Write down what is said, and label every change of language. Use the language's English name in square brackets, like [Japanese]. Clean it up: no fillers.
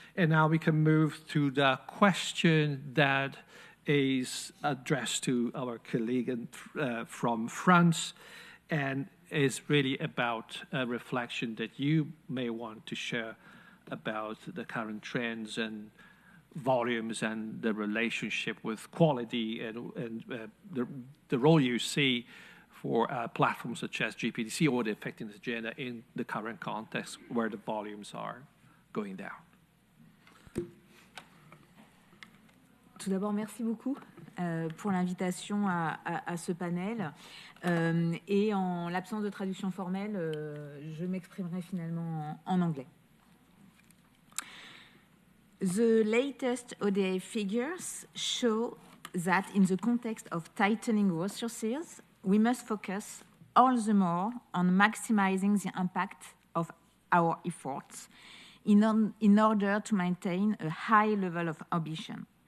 [English] And now we can move to the question that is addressed to our colleague from France, and is really about a reflection that you may want to share about the current trends and volumes and the relationship with quality and the role you see for platforms such as GPDC or the effectiveness agenda in the current context where the volumes are going down. [French] Tout d'abord, merci beaucoup pour l'invitation à ce panel. Et en l'absence de traduction formelle, je m'exprimerai finalement en anglais. [English] The latest ODA figures show that in the context of tightening resources, we must focus all the more on maximizing the impact of our efforts in order to maintain a high level of ambition.